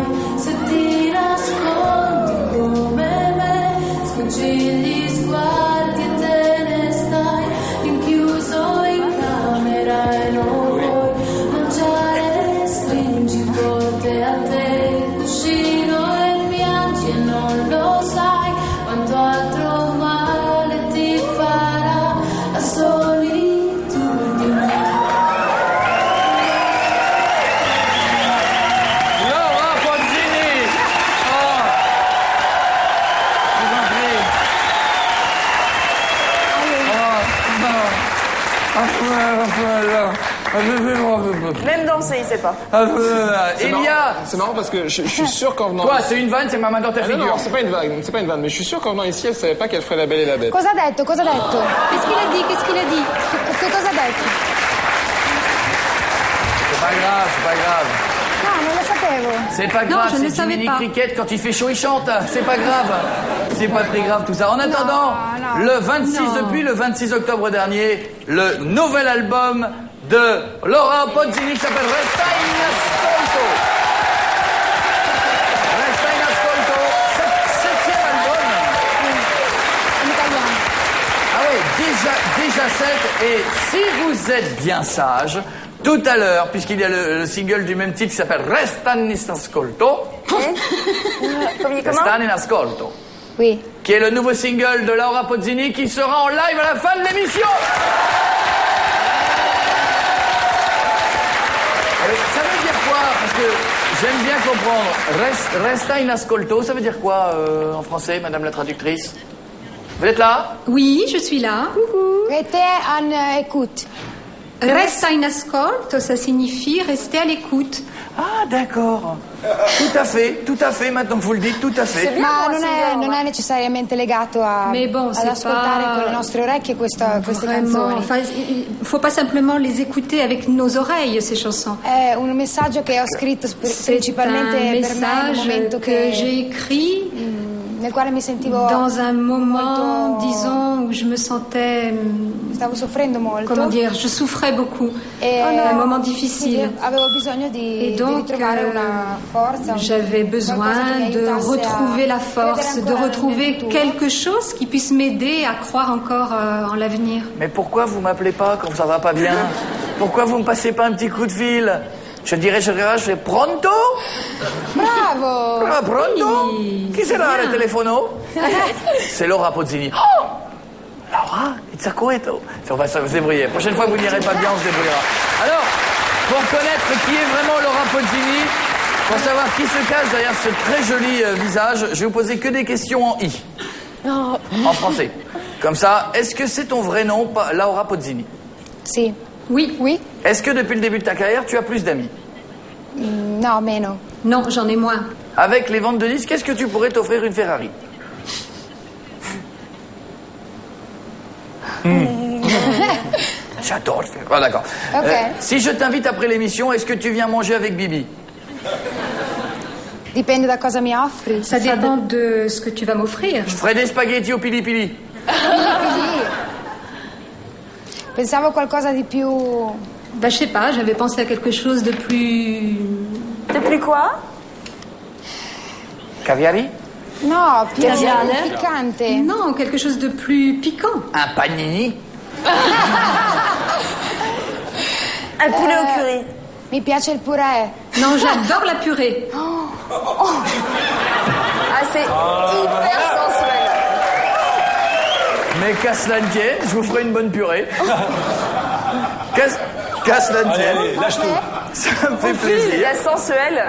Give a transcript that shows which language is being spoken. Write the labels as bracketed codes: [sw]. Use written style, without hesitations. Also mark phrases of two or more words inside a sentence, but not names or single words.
[it] se ti nascondi come me, sfuggi gli sguardi e te ne stai rinchiuso in camera e non vuoi mangiare, stringi forte a te il cuscino e piangi e non lo sai quanto altro male ti farà la solitudine. Laura Pozzini. [fr] Oh. Je vous en prie. Même danser, il sait pas. Il y a... C'est marrant parce que je suis sûr qu'en venant. Quoi, c'est une vanne, c'est ma main dans ta Ah non, figure. non, c'est pas une vanne, mais je suis sûr qu'en venant ici, elle savait pas qu'elle ferait la Belle et la Bête. [it] Cosa ha detto? Cosa ha detto? [fr] Qu'est-ce qu'il a dit? Qu'est-ce qu'il a dit? [it] Che cosa ha detto? [fr] C'est pas grave, c'est pas grave. [it] No, non lo sapevo. [fr] C'est pas Non, grave, je ne c'est savais Jiminy pas. Cricket, quand il fait chaud, il chante. C'est pas grave. C'est pas très grave tout ça. En attendant, non. le 26, Non. depuis le 26 octobre dernier, le nouvel album de Laura Pozzini qui s'appelle Resta in Ascolto. Resta in Ascolto, septième album. [it] In italiano. [fr] Ah oui, déjà 7. Et si vous êtes bien sage, tout à l'heure, puisqu'il y a le single du même titre qui s'appelle Resta in Ascolto, Comment Resta in Ascolto, Oui. qui est le nouveau single de Laura Pozzini qui sera en live à la fin de l'émission. Ça veut dire quoi? Parce que j'aime bien comprendre. Resta in Ascolto, ça veut dire quoi en français, madame la traductrice? Vous êtes là? Oui, je suis là. Rete an écoute. Resta in ascolto, ça signifie rester à l'écoute. Ah, d'accord. Tout à fait, maintenant que vous le dites, tout à fait. [it] Ma non è necessariamente legato [fr] Mais bon, [it] ad [fr] c'est [it] ascoltare [fr] pas- [it] con le nostre orecchie queste [fr] Vraiment. [it] canzoni. [fr] Enfin, il faut pas simplement les écouter avec nos oreilles, ces chansons. [it] È un messaggio che ho scritto [fr] C'est [it] principalmente [fr] un [it] per me in un [fr] message [it] momento [fr] que j'ai écrit [it] nel quale mi sentivo [fr] dans un moment, [it] molto- [fr] disons, où je me sentais, [it] stavo soffrendo molto. [fr] comment dire, je souffrais beaucoup. [it] E [fr] Un moment difficile. [it] quindi avevo bisogno di [fr] Et donc, [it] ritrovare una forza. [fr] J'avais [it] qualcosa [fr] besoin [it] che mi [fr] de [it] aiutasse a [fr] retrouver la [it] credere [fr] force, de [it] ancora nel [fr] retrouver [it] futuro. [fr] quelque chose qui puisse m'aider à croire encore en l'avenir. Mais pourquoi vous m'appelez pas quand ça va pas bien? Pourquoi vous me passez pas un petit coup de fil? Je fais pronto? Bravo! Ah, pronto? Oui, [it] Chi [fr] c'est [it] sarà [fr] bien. [it] al telefono? [fr] C'est Laura Pozzini. Oh! Laura, it's a coeto. On va se débrouiller. La prochaine fois que vous n'irez pas bien, on se débrouillera. Alors, pour connaître qui est vraiment Laura Pozzini, pour savoir qui se cache derrière ce très joli visage, je vais vous poser que des questions en I. En français. Comme ça, est-ce que c'est ton vrai nom, Laura Pozzini? [it] Sì. [fr] Oui. Oui? Est-ce que depuis le début de ta carrière, tu as plus d'amis? [it] No, meno. [fr] Non, j'en ai moins. Avec les ventes de disques, qu'est-ce que tu pourrais t'offrir une Ferrari? J'adore le faire. Ah, d'accord. Ok. Si je t'invite après l'émission, est-ce que tu viens manger avec Bibi? [it] Dipende da cosa mi offri. [fr] Ça dépend de ce que tu vas m'offrir. Je ferai des spaghettis au pili pili. [it] Pensavo qualcosa di più... [fr] Bah, je sais pas, j'avais pensé à quelque chose de plus... De plus quoi? Caviari? [it] No, più Caviale? piccante. [fr] Non, quelque chose de plus piquant. Un panini? Un poulet au curry. [it] Mi piace il purè. [fr] Non, j'adore la purée. Ah, c'est hyper sensuel. Mais qu'à cela ne tienne, je vous ferai une bonne purée. Qu'à cela ne tienne. Allez, lâche tout. Ça me fait La plaisir. sensuelle.